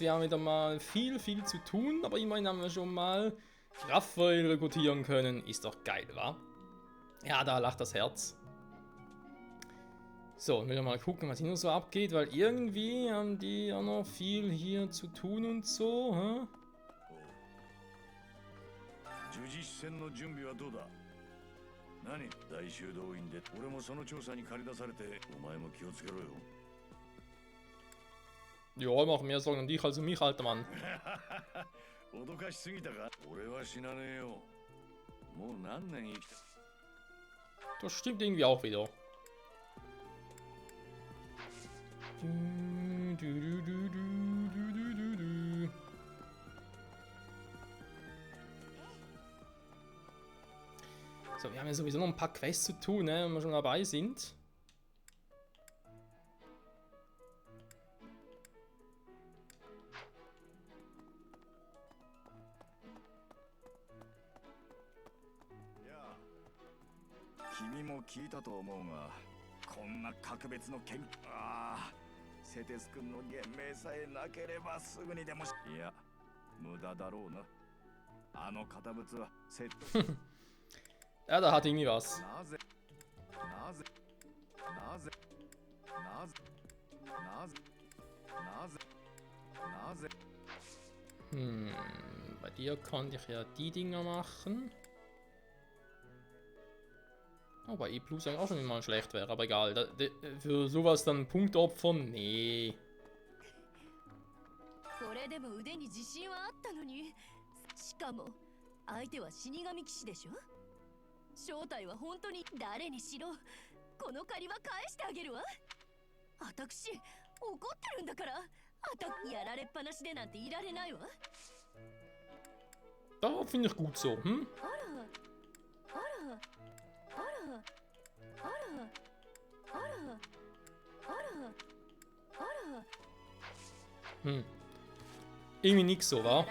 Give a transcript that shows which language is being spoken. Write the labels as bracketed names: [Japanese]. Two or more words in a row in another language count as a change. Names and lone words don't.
[German] Wir haben wieder mal viel zu tun, aber immerhin haben wir schon mal Raphael rekrutieren können. Ist doch geil, wa? Ja, da lacht das Herz. So, ich will mal gucken, was hier noch so abgeht, weil irgendwie haben die ja noch viel hier zu tun und so, hä? [Japanese] 何大修道院で俺もその調査に駆り出されてお前も気をつけろよ [German] Ja, mach mehr Sorgen um dich als um mich, alter Mann. [Japanese] 脅かしすぎたか俺は死なねえよもう何年生きた [German] Das stimmt irgendwie auch wieder. So, wir haben ja sowieso noch ein paar Quests zu tun, ne, wenn wir schon dabei sind. Ja. [Japanese] 君も聞いたと思うが、こんな格別の剣、セテス君の言命さえなければすぐにでもいや、無駄だろうな。あの堅物は説得 [German] Ja, da hat irgendwie was. Bei dir konnte ich ja die Dinger machen. Oh, bei E Plus eigentlich auch schon mal schlecht wäre, aber egal. Für sowas dann Punkte opfern? Nee. [Japanese] これでも腕に自信はあったのに、しかも相手は死神騎士でしょ。正体は本当に誰にしろこの借りは返してあげるわ。私怒ってるんだから、やられっぱなしでなんていられないわ。 [German] Da finde ich gut so, hm? Irgendwie nix so, wa?